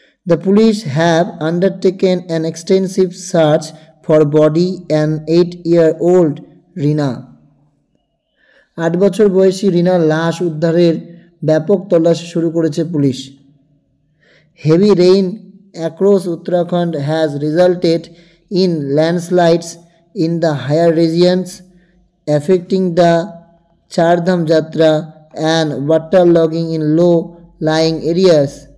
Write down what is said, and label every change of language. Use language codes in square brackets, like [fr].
[en] The police have undertaken an extensive search for body and 8-year-old Rina. [bn] 8 বছর বয়সী রিনার লাশ উদ্ধারের ব্যাপক তল্লাশি শুরু করেছে police. [en] Heavy rain across Uttarakhand has resulted in landslides in the higher regions, affecting the Chardham Jatra and waterlogging in low-lying areas.